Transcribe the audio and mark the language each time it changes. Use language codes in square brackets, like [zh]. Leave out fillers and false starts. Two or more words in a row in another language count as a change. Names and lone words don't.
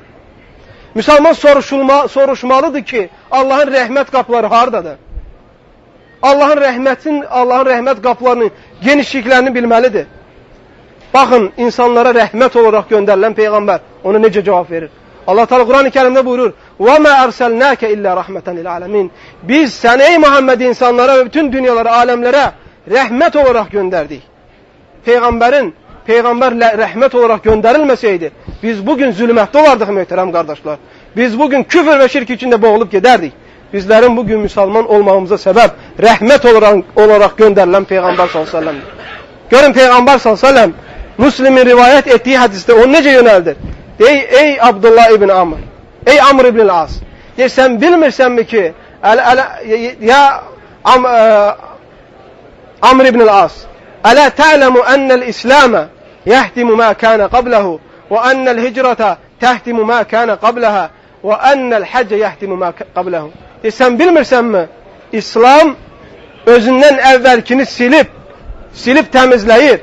[az] Müsəlman soruşmalıdır ki, Allahın rəhmət qapıları haradadır? Allahın rəhmət qapılarının genişliklərini bilməlidir. Baxın, insanlara rəhmət olaraq göndərilən Peyğəmbər ona necə cavab verir? Allah Teala Quran-ı Kerimdə buyurur: [ar] وَمَا أَرْسَلْنَاكَ إِلَّا رَحْمَةً لِلْعَالَمِينَ [az] Biz səni ey Muhammed insanlara və bütün dünyalara, aləmlərə rəhmət olaraq göndərdik. Peyğəmbər rəhmət olaraq göndərilməsəydi, biz bugün zülmətdə olardıq möhtərəm qardaşlar. Biz bugün küfür və şirk içində boğulub gedərdik. Bizlərin bugün müsəlman olmağımıza səbəb rəhmət olaraq göndərilən Peyğəmbər s.ə.v. Görün Peyğəmbər s.ə.v. Müslimin rivayət etdiyi hədisdə onu necə yönəldir? Ey Abdullah ibn Amr, ey Amr ibn al-As, sən bilmirsənmi ki, ya Amr ibn al-As, [ar] ألا تعلم أن الإسلام يهدم ما كان قبله وأن الهجرة تهدم ما كان قبلها وأن الحج يهدم ما قبله. [az] Sən bilmirsənmi, İslam özündən əvvəlkini silib təmizləyir.